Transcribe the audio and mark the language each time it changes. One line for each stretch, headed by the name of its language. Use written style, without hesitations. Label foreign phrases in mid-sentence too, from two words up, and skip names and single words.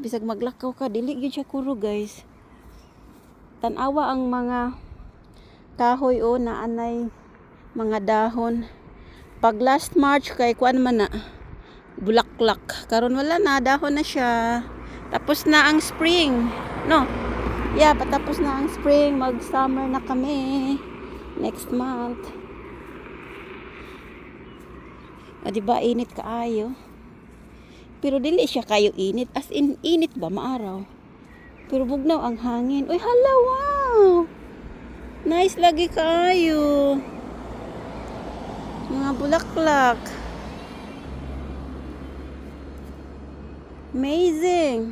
Cebuano: Bisag maglakaw ka, dili gyud siya kurog guys. Tanawa ang mga kahoy o na anay mga dahon. Pag last March kay kuan man na bulaklak. Karon wala na, dahon na siya. Tapos na ang spring. No. Yeah, patapos na ang spring, mag-summer na kami
English: next month.
Cebuano: Diba init kaayo? Pero dili siya kayo init,
English: as in
Cebuano: init ba maaraw. Pero bugnaw ang hangin. Uy, hala, wow! Nice lagi kayo. Mga bulaklak. Amazing.